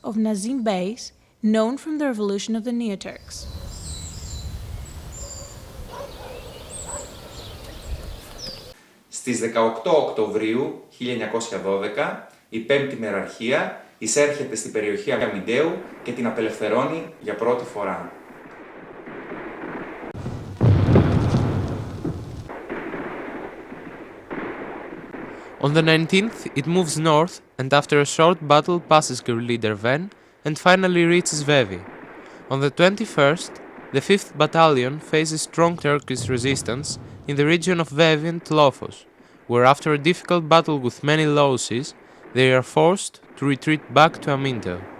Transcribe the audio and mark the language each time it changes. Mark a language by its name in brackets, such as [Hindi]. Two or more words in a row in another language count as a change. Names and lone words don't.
[English] of Nazim Bey's, known from the revolution of the Neo-Turks. [Greek] Στις 18 Οκτωβρίου 1912, η Πέμπτη Μεραρχία εισέρχεται στην περιοχή Αμυντέου και την απελευθερώνει για πρώτη φορά. [English] On the 19th, it moves north and after a short battle passes Gürlider Ven and finally reaches Vevi. On the 21st, the 5th Battalion faces strong Turkish resistance in the region of Vevi and Lofos, where after a difficult battle with many losses, they are forced to retreat back to Aminteo.